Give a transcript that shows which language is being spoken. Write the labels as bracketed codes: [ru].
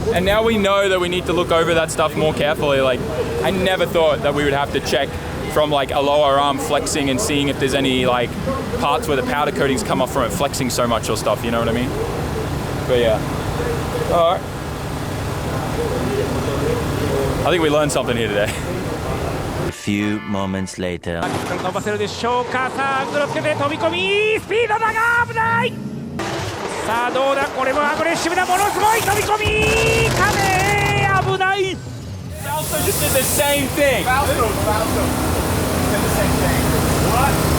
[en] And now we know that we need to look over that stuff more carefully. Like I never thought that we would have to check from like a lower arm flexing and seeing if there's any like parts where the powder coatings come off from it flexing so much or stuff, you know what I mean? But yeah. All right. I think we learned something here today. A few moments later. [ja] 伸ばせるでしょうか。さあアングルをつけて飛び込み、スピードだが危ない。さあどうだ、これもアグレッシブなものすごい飛び込み、壁危ない。 [en] Fausto just did the same thing. Fausto did the same thing. What?